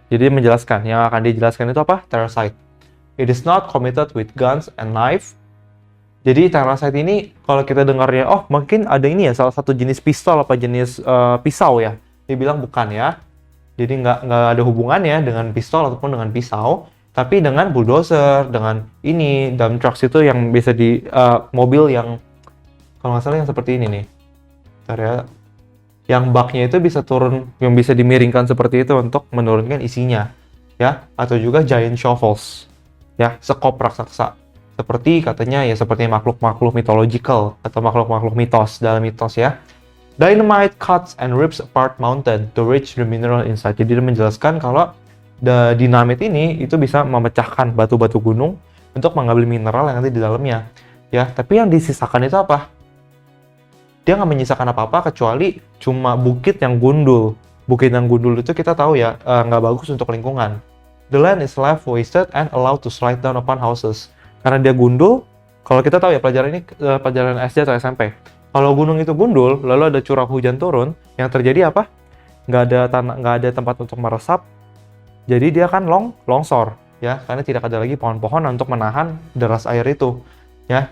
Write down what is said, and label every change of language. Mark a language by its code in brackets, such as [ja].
[id] Jadi menjelaskan, yang akan dijelaskan itu apa? Terracite. [en] It is not committed with guns and knife. [id] Jadi terracite ini kalau kita dengarnya, oh mungkin ada ini ya, salah satu jenis pistol apa jenis pisau ya. Dia bilang bukan ya. Jadi nggak ada hubungannya dengan pistol ataupun dengan pisau, tapi dengan bulldozer, dengan ini dump trucks itu yang bisa di mobil yang kalau nggak salah yang seperti ini nih. Bentar ya. Yang baknya itu bisa turun, yang bisa dimiringkan seperti itu untuk menurunkan isinya, ya. Atau juga [en] giant shovels, [id] ya, sekop raksasa. Seperti katanya ya seperti makhluk-makhluk mythological atau makhluk-makhluk mitos dalam mitos ya. [en] Dynamite cuts and rips apart mountain to reach the mineral inside. [id] Jadi dia menjelaskan kalau dinamit ini itu bisa memecahkan batu-batu gunung untuk mengambil mineral yang ada di dalamnya. Ya, tapi yang disisakan itu apa? Dia nggak menyisakan apa-apa kecuali cuma bukit yang gundul. Bukit yang gundul itu kita tahu ya nggak bagus untuk lingkungan. [en] The land is left wasted and allowed to slide down upon houses. [id] Karena dia gundul, kalau kita tahu ya pelajaran ini pelajaran SD atau SMP. Kalau gunung itu gundul, lalu ada curah hujan turun, yang terjadi apa? Nggak ada tempat untuk meresap. Jadi dia kan longsor, ya, karena tidak ada lagi pohon-pohon untuk menahan deras air itu, ya.